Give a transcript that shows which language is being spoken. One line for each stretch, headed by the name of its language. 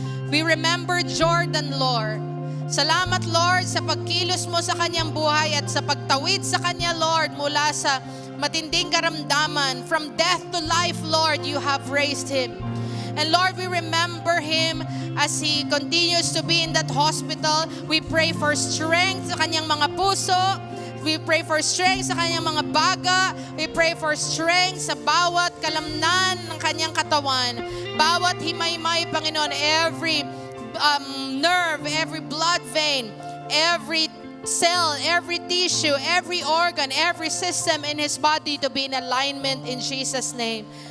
English: We remember Jordan, Lord.
Filipino: Salamat, Lord, sa pagkilos mo sa kanyang buhay at sa pagtawid sa kanya, Lord, mula sa matinding karamdaman.
English: From death to life, Lord, you have raised him. And Lord, we remember him as he continues to be in that hospital. We pray for strength
Filipino: sa kanyang mga puso.
English: We pray for strength
Filipino: sa kanyang mga baga.
English: We pray for strength
Filipino: sa bawat kalamnan ng kanyang katawan. Bawat himay-may, Panginoon,
English: every nerve, every blood vein, every cell, every tissue, every organ, every system in his body to be in alignment in Jesus' name.